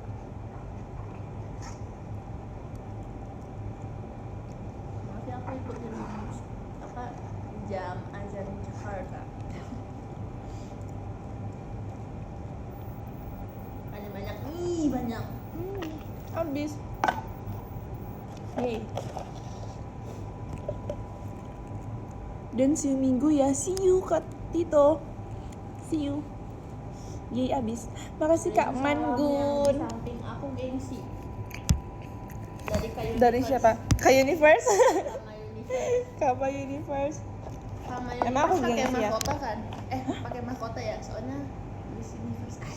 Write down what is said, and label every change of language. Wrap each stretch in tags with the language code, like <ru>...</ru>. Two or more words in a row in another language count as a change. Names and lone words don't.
<id>Maaf ya aku ikutin apa jam azan Jakarta. Banyak banyak. Habis. Hey. Dan</id> <en>see you</en> <id>minggu ya.</id> <en>See you Kak Tito. See you.</en> <id>Yay abis. Makasih Kak Salam yang Mangun. di samping aku gengsi. Dari siapa? Kak Universe. Sama Universe. Kak Universe. Sama Emang aku Universe pakai gengsi ya? mahkota kan? Pakai mahkota ya, soalnya Miss Universe.</id>